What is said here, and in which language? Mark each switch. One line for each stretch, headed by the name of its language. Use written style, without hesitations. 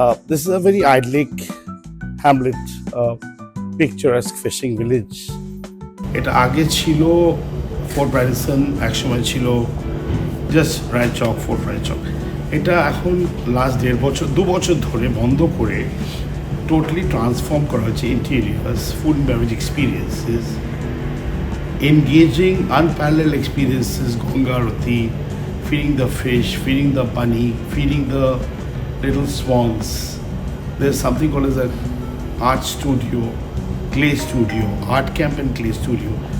English: This is a very idyllic hamlet, picturesque fishing village.
Bangla: এটা আগে ছিল ফোর্ট ব্রাইডসন, একসময় ছিল জাস্ট রায়চক, ফোর্ট রায়চক। এটা এখন লাস্ট 2 বছর ধরে বন্ধ করে টোটালি ট্রান্সফর্ম করা হয়েছে।
English: Interiors, food and beverage experiences, engaging unparalleled experiences, Ganga Arati, feeding the fish, feeding the bunny, feeding the little swans. There's something called as an art studio, clay studio, art camp and clay studio.